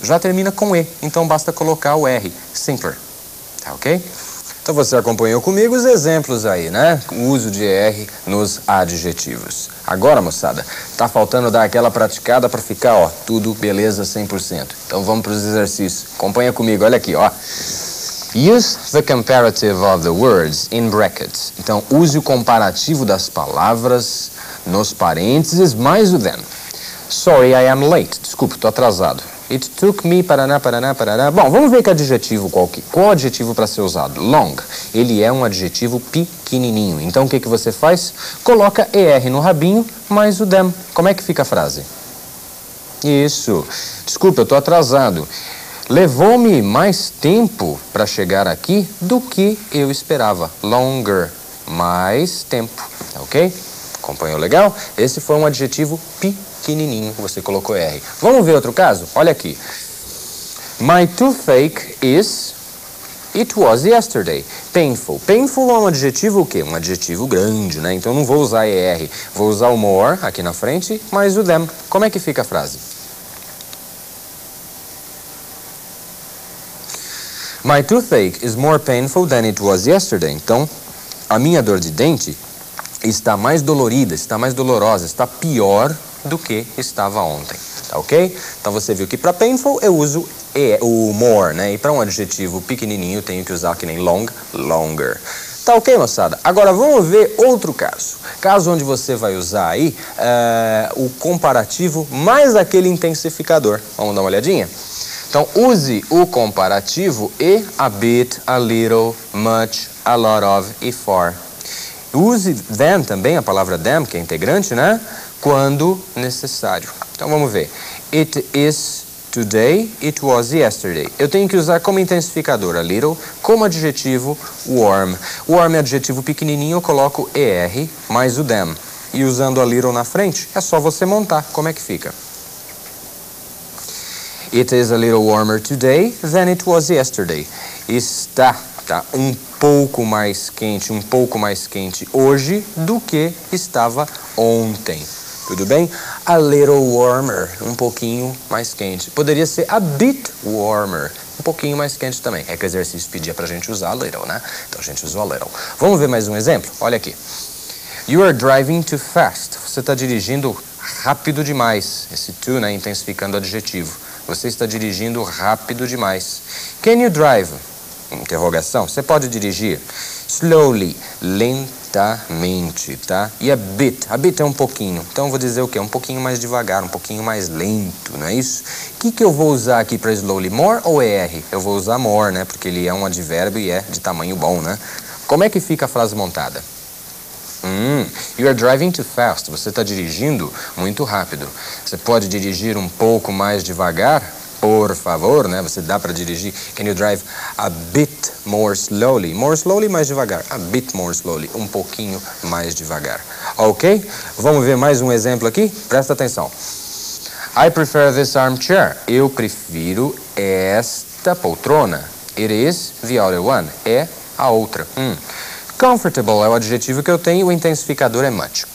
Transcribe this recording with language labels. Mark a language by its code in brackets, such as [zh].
[pt] Já termina com E, então basta colocar o R. Simpler. Tá ok? Então você acompanhou comigo os exemplos aí, né? O uso de ER nos adjetivos. Agora, moçada, tá faltando dar aquela praticada para ficar, ó, tudo beleza 100%. Então vamos para os exercícios. Acompanha comigo, olha aqui, ó. [en] Use the comparative of the words in brackets. [pt] Então, use o comparativo das palavras nos parênteses mais o then. [en] Sorry, I am late. [pt] Desculpe, tô atrasado. [en] It took me, paraná, paraná, paraná. [pt] Bom, vamos ver que adjetivo qual adjetivo para ser usado? Long. Ele é um adjetivo pequenininho. Então, o que você faz? Coloca ER no rabinho, mais o them. Como é que fica a frase? Isso. Desculpa, eu tô atrasado. Levou-me mais tempo para chegar aqui do que eu esperava. Longer. Mais tempo. Ok? Acompanhou legal? Esse foi um adjetivo pequenininho, você colocou R. Vamos ver outro caso? Olha aqui. [en] My toothache is, it was yesterday. Painful. [pt] Painful é um adjetivo o quê? Um adjetivo grande, né? Então não vou usar ER. Vou usar o more aqui na frente, mais o them. Como é que fica a frase? [en] My toothache is more painful than it was yesterday. [pt] Então, a minha dor de dente está mais dolorida, está mais dolorosa, está pior do que estava ontem, tá ok? Então você viu que para painful eu uso o more, né? E para um adjetivo pequenininho eu tenho que usar que nem long, longer. Tá ok, moçada? Agora vamos ver outro caso. Caso onde você vai usar aí o comparativo mais aquele intensificador. Vamos dar uma olhadinha? Então use o comparativo e a bit, a little, much, a lot of e for. Use them também, a palavra them, que é integrante, né? Quando necessário. Então vamos ver. [en] It is today, it was yesterday. [pt] Eu tenho que usar como intensificador a little, como adjetivo warm. Warm é adjetivo pequenininho, eu coloco ER mais o them. E usando a little na frente, é só você montar. Como é que fica? [en] It is a little warmer today than it was yesterday. [pt] Está tá? Um pouco mais quente hoje do que estava ontem. Tudo bem? A little warmer, um pouquinho mais quente. Poderia ser a bit warmer, um pouquinho mais quente também. É que o exercício pedia pra gente usar a little, né? Então a gente usou a little. Vamos ver mais um exemplo? Olha aqui. [en] You are driving too fast. [pt] Você está dirigindo rápido demais. Esse too, né? Intensificando o adjetivo. Você está dirigindo rápido demais. [en] Can you drive? [pt] Interrogação. Você pode dirigir slowly, lentamente, tá? E a bit é um pouquinho. Então eu vou dizer o quê? Um pouquinho mais devagar, um pouquinho mais lento, não é isso? O que eu vou usar aqui para slowly? More ou ER? Eu vou usar more, né? Porque ele é um advérbio e é de tamanho bom, né? Como é que fica a frase montada? [en] You are driving too fast. [pt] Você está dirigindo muito rápido. Você pode dirigir um pouco mais devagar? Por favor, né? Você dá para dirigir. [en] Can you drive a bit more slowly? [pt] More slowly, mais devagar. [en] A bit more slowly. [pt] Um pouquinho mais devagar. Ok? Vamos ver mais um exemplo aqui? Presta atenção. [en] I prefer this armchair. [pt] Eu prefiro esta poltrona. [en] It is the other one. [pt] É a outra. Comfortable é o adjetivo que eu tenho, o intensificador é much.